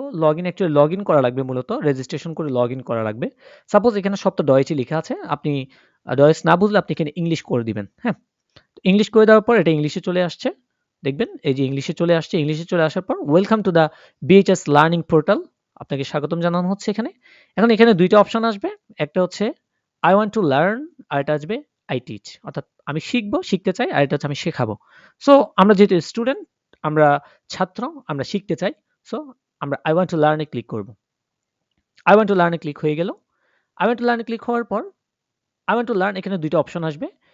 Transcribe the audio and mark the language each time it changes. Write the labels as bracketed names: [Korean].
[Bangla] Actually login করা লাগবে মূলত। রেজিস্ট্রেশন করে লগইন করা লাগবে। সাপোজ এখানে সব তো ডয়েচে লেখা আছে। আপনি ডয়েচ না বুঝলে আপনি এখানে ইংলিশ করে দিবেন। হ্যাঁ? ইংলিশ করে দেওয়ার পর এটা ইংলিশে চলে আসছে। দেখবেন এই যে ইংলিশে চলে আসছে। ইংলিশে চলে আসার পর [English] Welcome to the BHS learning portal. [Bangla] আপনাকে স্বাগতম জানানো হচ্ছে এখানে। এখন এখানে ২ টা অপশন আসবে। একটা হচ্ছে [English] I want to learn, [Bangla] আর এটা আসবে [English] I teach। [Bangla] অর্থাৎ আমি শিখবো, শিখতে চাই, আর এটা হচ্ছে আমি শেখাবো। সো আমরা যেহেতু স্টুডেন্ট, আমরা ছাত্র, আমরা শিখতে চাই। সো আমরা [English] I want to learn [Bangla] A click করব। I want to learn A click হয়ে গেল। [English] I want to learn [Bangla] A click হওয়ার পর I want to learn এখানে ২ টা অপশন আসবে।